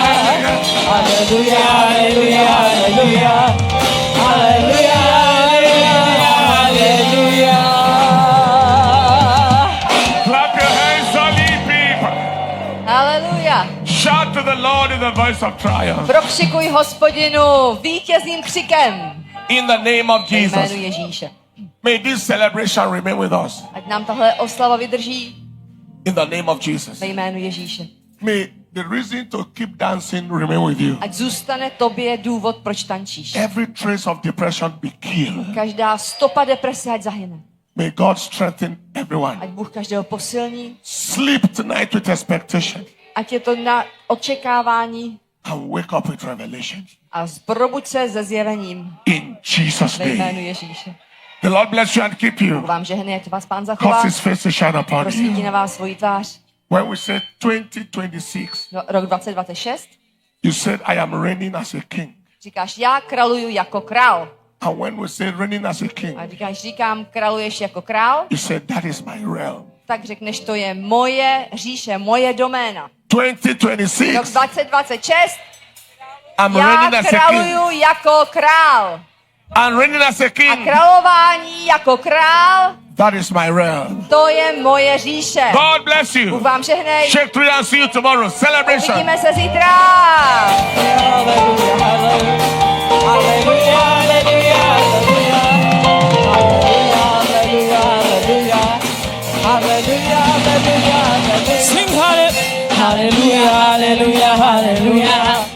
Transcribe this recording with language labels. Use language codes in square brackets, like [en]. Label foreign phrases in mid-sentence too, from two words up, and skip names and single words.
[en] Haleluya, haleluya, haleluya. Haleluya, haleluya, haleluya. Clap your hands, all ye people. Haleluja. Shout to the Lord in the voice of triumph. [cs] Prokřikuj Hospodinu vítězným křikem. [en] In the name of [cs] Ve jménu [en] Jesus. [cs] Ježíše. [en] May this celebration remain with us. [cs] Ať nám tahle oslava vydrží [en] In the name of Jesus. [cs] ve jménu Ježíše. [en] May the reason to keep dancing remain with you. [cs] Ať zůstane tobě důvod, proč tančíš. [en] Every trace of depression be killed. [cs] Každá stopa deprese ať zahyne. [en] May God strengthen everyone. [cs] Ať Bůh každého posilní. [en] Sleep tonight with expectation [cs] Ať je to na očekávání [en] and wake up with revelation. [cs] a probuď se se zjevením [en] In Jesus' [cs] ve jménu [en] name. [cs] Ježíše. [en] The Lord bless you and keep you. [cs] Vám žehnej, ať vás Pán zachová. [en] Cause his face to shine upon [cs] Prosvítí [en] you. [cs] na vás svoji tvář. [en] When we say 2026, [cs] No, rok 2026. [en] you said, I am reigning as a king. [cs] Říkáš, já králuju jako král. [en] And when we say reigning as a king, [cs] A říkáš, říkám, králuješ jako král. [en] you said, that is my realm. [cs] Tak řekneš, to je moje říše, moje doména. Rok 2026, 2026. [en] I'm [cs] Já [en] reigning as a king. [cs] králuju jako král. [en] I'm reigning as a [cs] A [en] king. [cs] králování jako král, [en] That is my realm. [cs] to je moje říše. [en] God bless [cs] Bůh [en] you. [cs] vám žehnej. [en] Shake three and see you tomorrow. Celebration. [cs] Uvidíme se zítra. Haleluja, haleluja. Haleluja, haleluja, haleluja. Haleluja, haleluja. Haleluja, haleluja, haleluja. [en] Sing hallelujah, hallelujah, hallelujah.